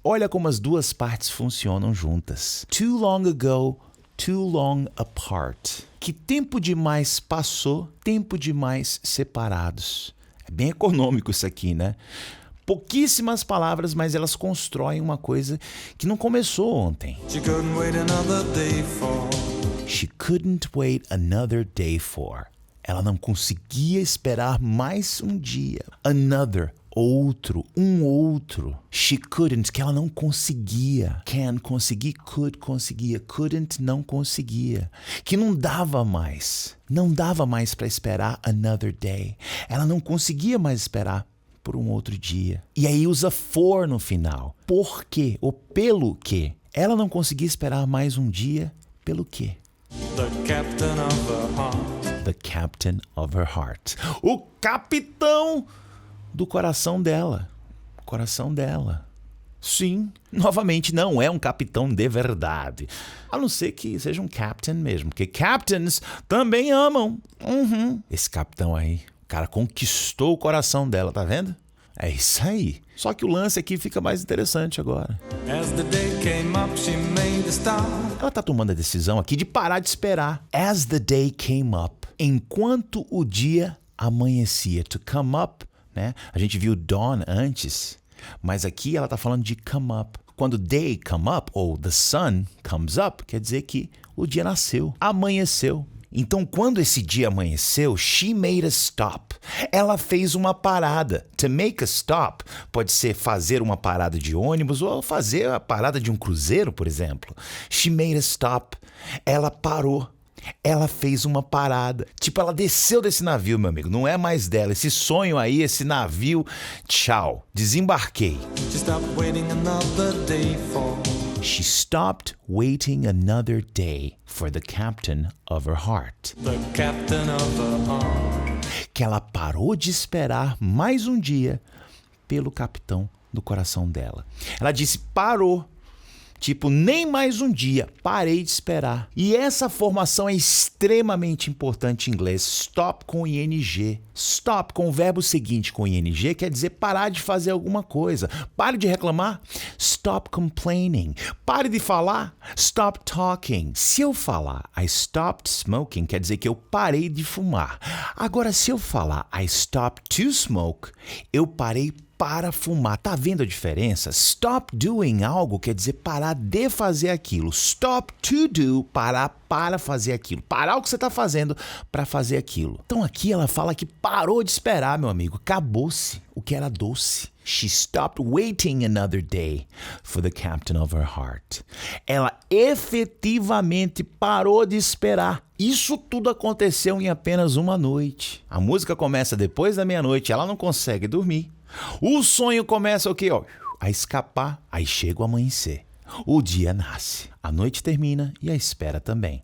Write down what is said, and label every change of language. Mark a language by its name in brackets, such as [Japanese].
[Portuguese] Olha como as duas partes funcionam juntas. [English] Too long ago, too long apart. [Portuguese] Que tempo demais passou, tempo demais separados. É bem econômico isso aqui, né? Pouquíssimas palavras, mas elas constroem uma coisa que não começou ontem. [English] She couldn't wait another day for. She couldn't wait another day for. [Portuguese] Ela não conseguia esperar mais um dia. Another, outro, um outro. [English] She couldn't, [Portuguese] que ela não conseguia. Can, conseguir, could, conseguia. Couldn't, não conseguia. Que não dava mais. Não dava mais para esperar [English] another day. [Portuguese] Ela não conseguia mais esperar por um outro dia. E aí usa for no final. Por quê? Ou pelo quê? Ela não conseguia esperar mais um dia. Pelo quê? [English] The captain of her heart. The captain of her heart. [Portuguese] O capitão do coração dela. Coração dela. Sim, novamente não é um capitão de verdade. A não ser que seja um captain mesmo. Porque captains também amam. Esse capitão aí, o cara conquistou o coração dela, tá vendo? É isso aí. Só que o lance aqui fica mais interessante agora. [English] As the day came up, she made a start. [Portuguese] Ela tá tomando a decisão aqui de parar de esperar. [English] As the day came up. [Portuguese] Enquanto o dia amanhecia. [English] To come up, [Portuguese] A gente viu dawn antes, mas aqui ela tá falando de come up. Quando [English] day come up, [Portuguese] ou [English] the sun comes up, [Portuguese] quer dizer que o dia nasceu, amanheceu. Então, quando esse dia amanheceu, [English] she made a stop. [Portuguese] Ela fez uma parada. [English] To make a stop [Portuguese] pode ser fazer uma parada de ônibus ou fazer a parada de um cruzeiro, por exemplo. [English] She made a stop. [Portuguese] Ela parou. Ela fez uma parada. Tipo, ela desceu desse navio, meu amigo. Não é mais dela. Esse sonho aí, esse navio, tchau. Desembarquei. [English] She stopped waiting another day for. She stopped waiting another day for the captain of her heart. The captain of her heart. [Portuguese] Que ela parou de esperar mais um dia pelo capitão do coração dela. Ela disse parou. Tipo, nem mais um dia, parei de esperar. E essa formação é extremamente importante em inglês. Stop com ing. Stop com o verbo seguinte com ing quer dizer parar de fazer alguma coisa. Pare de reclamar. [English] Stop complaining. [Portuguese] Pare de falar. [English] Stop talking. [Portuguese] Se eu falar [English] I stopped smoking, [Portuguese] quer dizer que eu parei de fumar. Agora, se eu falar [English] I stopped to smoke, [Portuguese] eu parei para fumar. Tá vendo a diferença? [English] Stop doing [Portuguese] algo quer dizer parar de fazer aquilo. [English] Stop to do, [Portuguese] parar para fazer aquilo. Parar o que você tá fazendo para fazer aquilo. Então aqui ela fala que parou de esperar, meu amigo. Acabou-se o que era doce. [English] She stopped waiting another day for the captain of her heart. [Portuguese] Ela efetivamente parou de esperar. Isso tudo aconteceu em apenas uma noite. A música começa depois da meia-noite, ela não consegue dormir. O sonho começa o quê? A escapar, aí chega o amanhecer. O dia nasce, a noite termina e a espera também.